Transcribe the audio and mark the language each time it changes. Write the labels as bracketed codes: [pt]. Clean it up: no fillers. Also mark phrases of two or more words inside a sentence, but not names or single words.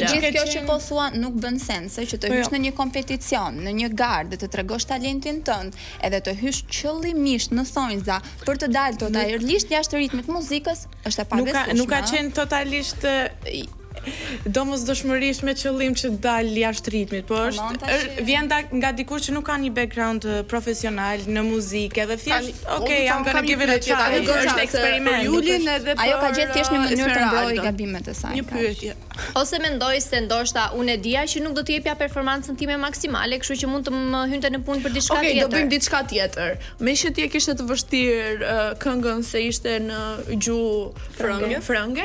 [sq] Gjithë kjo që po thua nuk bën sens, që të hysh në një kompeticion, në një garë dhe të tregosh talentin tënd, edhe të hysh qëllimisht në thonjza për të dalë totalisht jashtë ritmit muzikës, është e pabesueshme. Nuk ka qenë totalisht domosdoshmërisht me qëllim që dal jashtë ritmit, po është vjen nga dikush që nuk ka një background profesional në muzikë, edhe thjesht, [en] okay, I'm gonna give it a try. [sq] Është eksperiment. Ajo ka gjetë thjesht një mënyrë të ndrojë gabimet e saj. Një pyetje. Ose mendoj se ndoshta unë e dija që nuk do të jepja performancën time maksimale, kështu që mund të më hynte në punë për diçka tjetër. Okej, do bëjmë diçka tjetër. Meqë ti e kishte të vështirë këngën se ishte në gjuhë frënge,